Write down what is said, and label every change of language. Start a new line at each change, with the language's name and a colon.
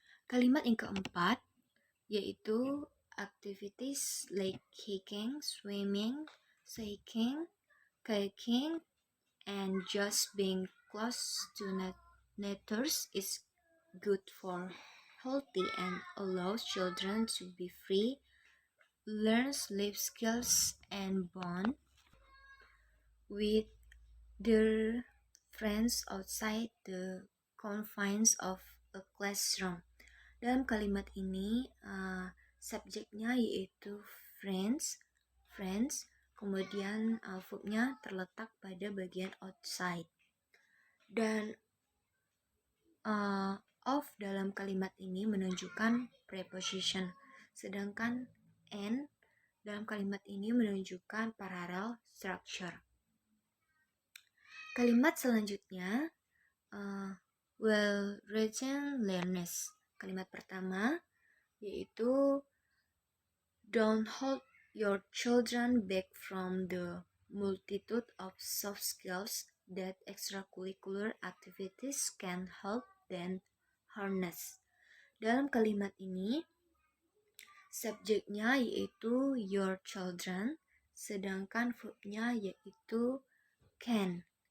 Indonesian: Kalimat yang keempat yaitu
English: activities like hiking, swimming, cycling, kayaking, and just being close to nature is good for healthy and allows children to be free, learn life skills, and bond with their friends outside the confines of a classroom.
Indonesian: Dalam kalimat ini subjeknya yaitu friends, kemudian verbnya terletak pada bagian outside. Dan of dalam kalimat ini menunjukkan preposition, sedangkan and dalam kalimat ini menunjukkan parallel structure. Kalimat selanjutnya,
English: well-written learners.
Indonesian: Kalimat pertama yaitu
English: don't hold your children back from the multitude of soft skills that extracurricular activities can help them harness.
Indonesian: Dalam kalimat ini, subjeknya yaitu your children, sedangkan verbnya yaitu can.